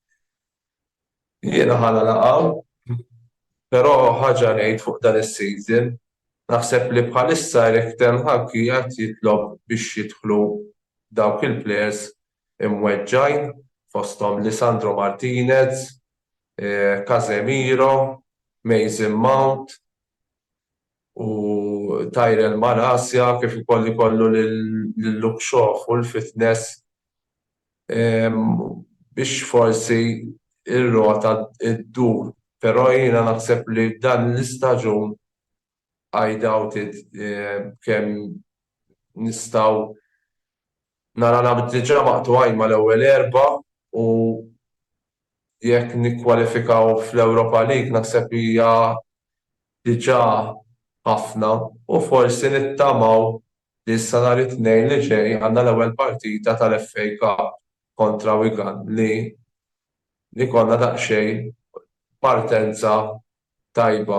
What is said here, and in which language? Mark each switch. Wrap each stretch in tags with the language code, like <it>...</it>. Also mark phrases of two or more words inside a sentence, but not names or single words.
<mt>Jiena ħana laqgħu, però ħaġa ngħid fuq dan is-season, naħseb li bħalissa Erik Ten Hag qiegħed jitlob biex jidħlu dawk il-players imweġġajn fosthom Lisandro Martinez, Casemiro, Mason Mount u Tyrell Malacia kif ukoll ikollu lil-look show u l-fitness biex forsi ir-rota ddur. Però jiena naħseb li dan l-istaġun</mt> <en>I doubt it</en> <mt>kemm nistgħu nara diġà maqtugħin mal-ewwel erba' u jekk nikkwalifikaw fl-Europa League naħseb hija diġà ħafna u forsi nittamaw li s-sena l-tnejn li ġej għandna l-ewwel partita tal-FA Cup kontra Wigan li konna daqsxejn partenza tajba.</mt>